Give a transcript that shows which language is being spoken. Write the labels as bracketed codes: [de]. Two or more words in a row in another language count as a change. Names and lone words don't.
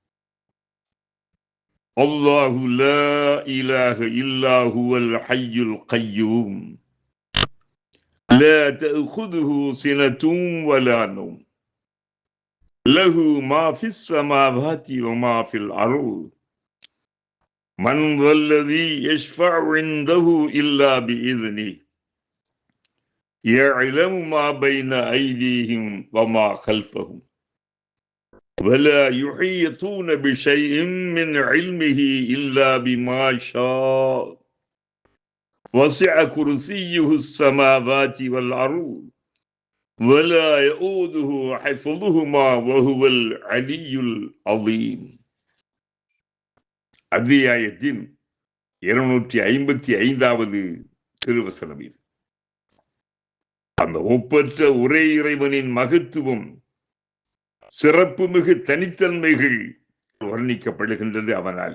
[ar] الله لا إله إلا هو الحي القيوم لا تأخذه سنة ولا نوم له ما في السماوات وما في الأرض من ذا الذي يشفع عنده إلا بإذنه يعلم ما بين أيديهم وما خلفهم ولا يحيطون بشيء من علمه إلا بما شاء وسع كرسيه السماوات والأرض ولا يؤوده حفظهما وهو العلي العظيم. [ta] அத்தியாயத்தின் 255வது திருவசனம் இது. அந்த ஒப்பற்ற ஒரே இறைவனின் மகத்துவம், சிறப்புமிகு தனித்தன்மைகள் வர்ணிக்கப்படுகின்றது அவனால்.